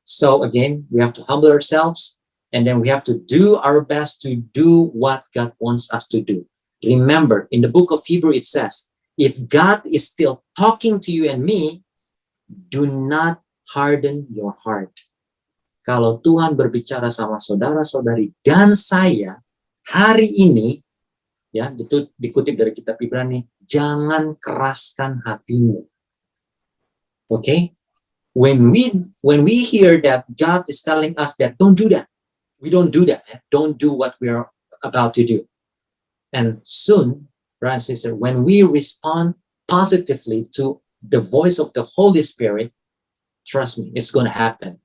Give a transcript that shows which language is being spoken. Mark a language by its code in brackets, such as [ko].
[en] So again, we have to humble ourselves, and then we have to do our best to do what God wants us to do. Remember, in the book of Hebrew, it says, if God is still talking to you and me, do not harden your heart. [id] Kalau Tuhan berbicara sama saudara-saudari dan saya hari ini, ya, itu dikutip dari kitab Ibrani, jangan keraskan hatimu. [en] Okay? When we hear that God is telling us that don't do that, we don't do that. Don't do what we are about to do. And soon, brothers and sisters, when we respond positively to the voice of the Holy Spirit, trust me, it's going to happen.